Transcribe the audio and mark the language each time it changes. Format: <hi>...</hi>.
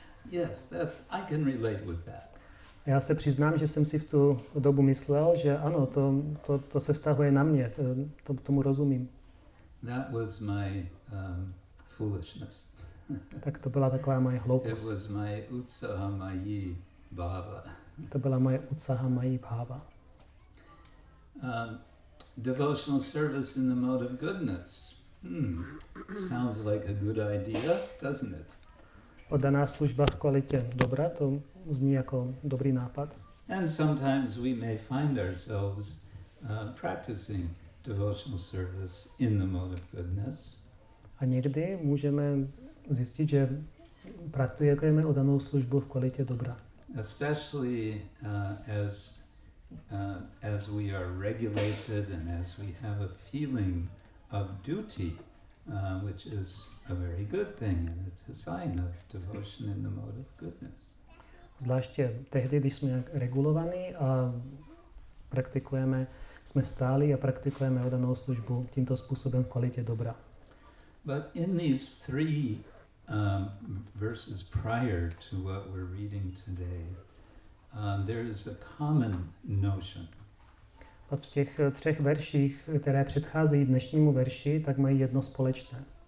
<en>Yes, I can relate with that.</en> <cs>A já se přiznám, že jsem si v tu dobu myslel, že ano, to se vztahuje na mě, tomu rozumím.</cs> <en>That was my foolishness.</en> <cs>Tak to byla taková moje hloupost.</cs> <en>It was my utsahamayi bhava.</en> <cs>To byla moje utsahamayi bhava.</cs> <en>Devotional service in the mode of goodness. Sounds like a good idea, doesn't it?</en> <cs>Oddaná služba v kvalitě dobra, to zní jako dobrý nápad.</cs> <en>And sometimes we may find ourselves practicing devotional service in the mode of goodness.</en> <cs>A někdy můžeme zjistit, že praktikujeme oddanou službu v kvalitě dobra.</cs> <en>Especially as we are regulated and as we have a feeling of duty, which is a very good thing, and it's a sign of devotion in the mode of goodness.</en> <cs>Zvláště tehdy, když jsme regulovaní a praktikujeme, jsme stáli a praktikujeme oddanou službu tímto způsobem v kvalitě dobra.</cs> <en>But in these three verses prior to what we're reading today, there is a common notion.</en> <cs>A v těch 3 verších, které předcházejí dnešnímu verši, tak mají jedno společné.</cs>